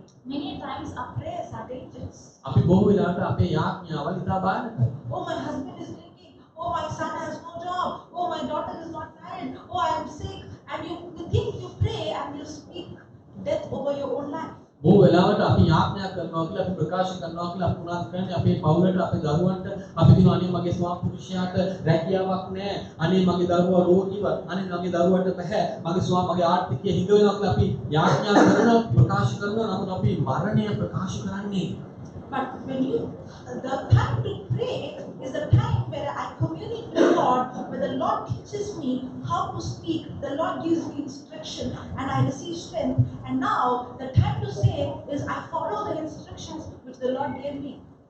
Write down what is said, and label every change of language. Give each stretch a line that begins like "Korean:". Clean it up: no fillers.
English: Many times our prayers are dangerous.
Sinhala: අපි බොහෝ වෙලාවට අපේ යාඥාවල් ඉතා භයානකයි.
English: Oh, my husband is drinking. Oh, my son has no job. Oh, my daughter is not married. Oh, I am sick. And you think you pray and you speak death over your own life.
Sinhala: බොහෝ වෙලාවට අපි යාඥා කරනවා කියලා අපි ප්‍රකාශ කරනවා කියලා අපි උනාත් කරන්නේ අපේ පවුලට අපේ දරුවන්ට අපි කියනවා අනේ මගේ ස්වාමි පුරුෂයාට රැකියාවක් නැහැ අනේ මගේ දරුවා රෝගීව අනේ මගේ දරුවට බෑ මගේ ස්වාමි මගේ ආර්ථිකය හිඟ වෙනවා කියලා අපි යාඥා කරනවා ප්‍රකාශ කරනවා නමුත් අපි මරණය ප්‍රකාශ කරන්නේ.
English: But when the time to pray is the time where I communicate with God, where the Lord teaches me how to speak, the Lord gives me instruction and I receive strength. And now the time to say is I follow the instructions which the Lord gave me.